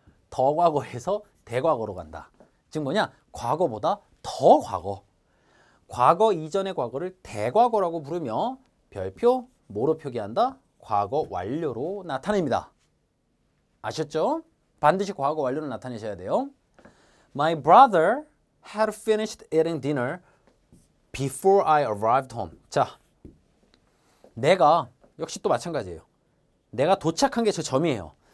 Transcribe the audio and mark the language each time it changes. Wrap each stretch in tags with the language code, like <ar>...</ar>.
<ko>더 과거에서 대과거로 간다. 즉 뭐냐? 과거보다 더 과거. 과거 이전의 과거를 대과거라고 부르며 별표 뭐로 표기한다? 과거 완료로 나타냅니다. 아셨죠? 반드시 과거 완료를 나타내셔야 돼요.</ko> <en>My brother had finished eating dinner before I arrived home.</en> <ko>자, 내가 역시 또 마찬가지예요. 내가 도착한 게 저 점이에요.</ko>